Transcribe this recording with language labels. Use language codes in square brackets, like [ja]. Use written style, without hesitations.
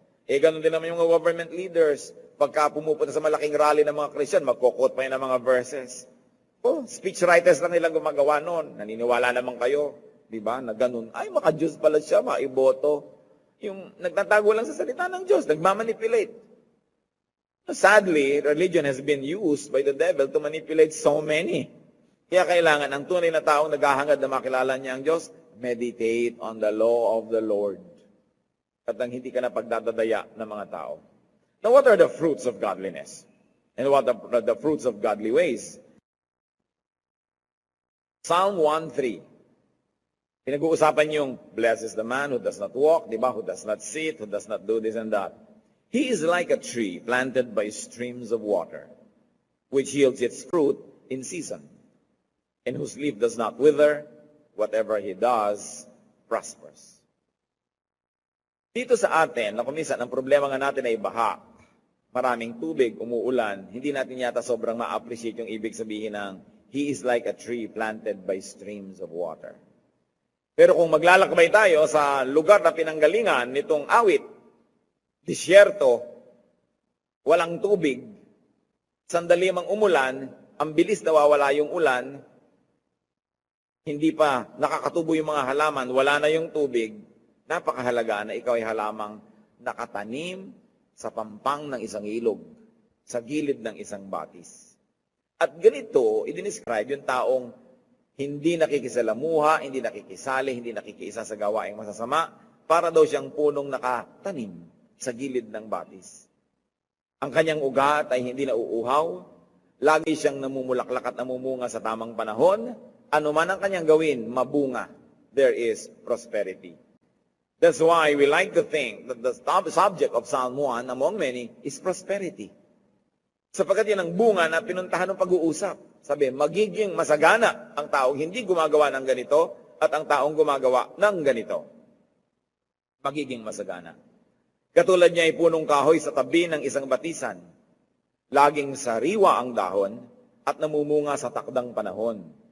[tl] Ganon din naman yung mga government leaders. Pagka pumupunta sa malaking rally ng mga Christian, magkukot pa yun ng mga verses. Speech writers lang nilang gumagawa noon. Naniniwala naman kayo. Diba? Na ganon. Ay, maka-Diyos pala siya, maiboto. Yung nagtatago lang sa salita ng Diyos, nagmamanipulate. [en] Sadly, religion has been used by the devil to manipulate so many. [tl] Kaya kailangan ang tunay na taong naghahangad na makilala niya ang Diyos, [en] meditate on the law of the Lord. [tl] At ang hindi ka na pagdadadaya ng mga tao. [en] Now, what are the fruits of godliness? And what are the fruits of godly ways? Psalm 1:3. [tl] Pinag-uusapan yung, [en] blessed is the man who does not walk, [tl] di ba? [en] Who does not sit, who does not do this and that. He is like a tree planted by streams of water, which yields its fruit in season, and whose leaf does not wither, whatever he does prospers. [tl] Dito sa atin, na kuminsan, ang problema nga natin ay baha. Maraming tubig, umuulan. Hindi natin yata sobrang ma-appreciate yung ibig sabihin ng [en] he is like a tree planted by streams of water. [tl] Pero kung maglalakbay tayo sa lugar na pinanggalingan nitong awit, disyerto, walang tubig, sandali mang umulan, ang bilis nawawala yung ulan, hindi pa nakakatubo yung mga halaman, wala na yung tubig, napakahalaga na ikaw ay halamang nakatanim sa pampang ng isang ilog, sa gilid ng isang batis. At ganito, i-describe yung taong hindi nakikisalamuha, hindi nakikisali, hindi nakikiisa sa gawaing masasama, para daw siyang punong nakatanim sa gilid ng batis. Ang kanyang ugat ay hindi nauuhaw, lagi siyang namumulaklak at namumunga sa tamang panahon, anuman ang kanyang gawin, mabunga. [en] There is prosperity. That's why we like to think that the subject of Psalm 1, among many, is prosperity. [tl] Sapagkat yan ang bunga na pinuntahan ng pag-uusap. Sabi, magiging masagana ang taong hindi gumagawa ng ganito at ang taong gumagawa ng ganito. Magiging masagana. Katulad niya ay punong kahoy sa tabi ng isang batisan. Laging sariwa ang dahon at namumunga sa takdang panahon.